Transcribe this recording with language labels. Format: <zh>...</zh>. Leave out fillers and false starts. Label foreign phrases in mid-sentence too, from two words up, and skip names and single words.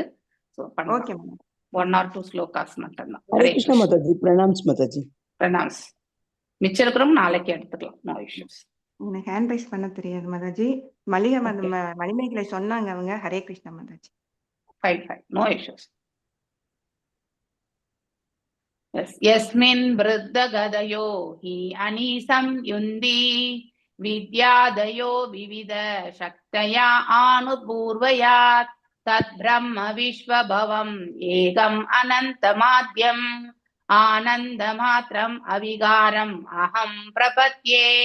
<en>Okay ma'am.</en> <ta>1 or 2 ஸ்லோகாஸ் மட்டும்தான். ஹரே கிருஷ்ணா மாதாஜி. பிரணாம்ஸ் மாதாஜி. பிரணாம்ஸ். மிச்சம் இருக்கிறவங்க நாளைக்கு எடுத்துக்கலாம்.</ta> <en>No issues.</en> <ta>எனக்கு</ta> <en>hand raise</en> <ta>பண்ண தெரியாது மாதாஜி. மளிகை மணிமேகலை சொன்னாங்க அவங்க. ஹரே கிருஷ்ணா மாதாஜி.</ta> <en>Fine no issues.</en> <sa>यस्मिन् वृद्धगदयो हि अनीसं युन्दी विद्यादयो विविध शक्तया आनुपूर्वयात् तद्ब्रह्म विश्वभवम् एकम् अनन्तमाद्यम् आनन्दमात्रम् अविकारम् अहं प्रपद्ये.</sa>